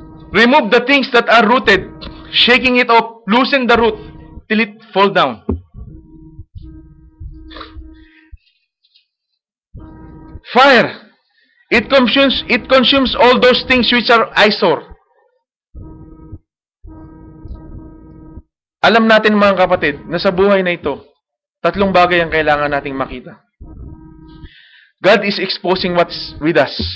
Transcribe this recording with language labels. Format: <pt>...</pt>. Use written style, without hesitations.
<en>Remove the things that are rooted, shaking it off, loosen the root till it fall down. Fire. It consumes all those things which are eyesore.</en> <tl>Alam natin, mga kapatid, na sa buhay na ito, tatlong bagay ang kailangan nating makita.</tl> <en>God is exposing what's with us.</en>